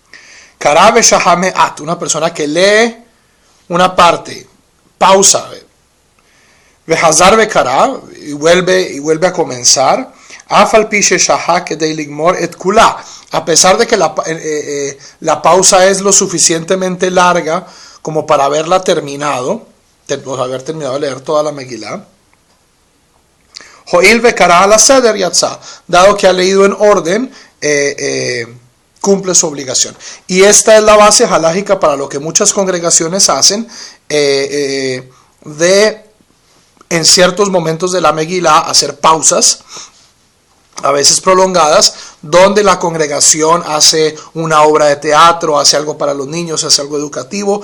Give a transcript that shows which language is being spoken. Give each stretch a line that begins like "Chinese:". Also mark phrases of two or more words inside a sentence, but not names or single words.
Spanish: Una persona que lee una parte, pausa, y vuelve a comenzar. A pesar de que la pausa es lo suficientemente larga como para haberla terminado, haber terminado de leer toda la Megillah.
Hebrew: הואיל וקרא לסדר יצא,
Spanish: dado que ha leído en orden, cumple su obligación. Y esta es la base halájica para lo que muchas congregaciones hacen, en ciertos momentos de la Megillah hacer pausas, a veces prolongadas, donde la congregación hace una obra de teatro, hace algo para los niños, hace algo educativo.